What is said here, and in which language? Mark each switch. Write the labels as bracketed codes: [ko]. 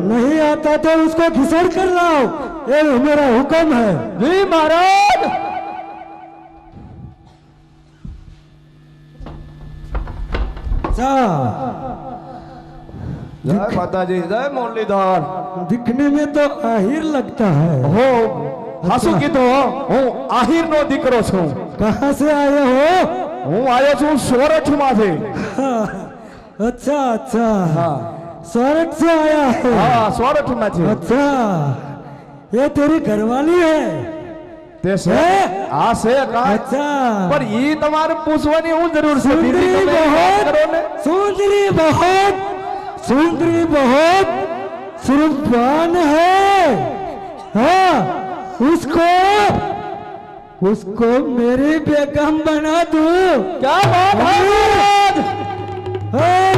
[hi] नहीं आता तो उसको घिसड़ कर लाओ, ये मेरा हुक्म है। जी महाराज। जय माता जी, जय मुरलीधर। दिखने में तो आहिर लगता है। [gu] हो हासु की तो હું આહિર નો દીકરો છું। [hi] कहाँ से आए हो? [gu] હું આયો છું સોરઠ માંથી। [hi] अच्छा अच्छा, हाँ सोरठ से आया है। हाँ सोरठ માંથી। अच्छा, ये तेरी घरवाली है? [gu] તે છે? હા છે કા? [hi] अच्छा, पर ये [gu] તમારે પૂછવાની હું જરૂર છે? [hi] सुंदरी [gu] તમે વાત [hi] बहुत, [gu] કરો ने। [hi] सुंदरी बहुत, सुंदरी बहुत सुरपान है। हाँ, उसको मेरी बेगम बना दूं। क्या बात है?